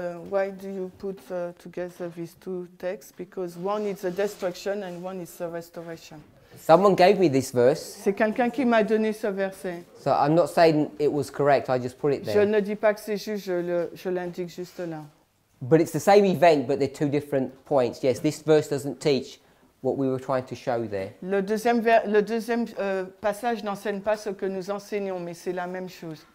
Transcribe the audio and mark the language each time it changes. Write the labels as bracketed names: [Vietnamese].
[English] Why do you put together these two texts? Because one is the destruction and one is the restoration. Someone gave me this verse. [French] C'est quelqu'un qui m'a donné ce verset. [English] So I'm not saying it was correct, I just put it [French] Je [English] there. [French] ne dis pas que c'est juste, je l'indique juste là. [English] But it's the same event, but they're two different points. Yes, this verse doesn't teach what we were trying to show there. [French] Le deuxième passage n'enseigne pas ce que nous enseignons, mais c'est la même chose.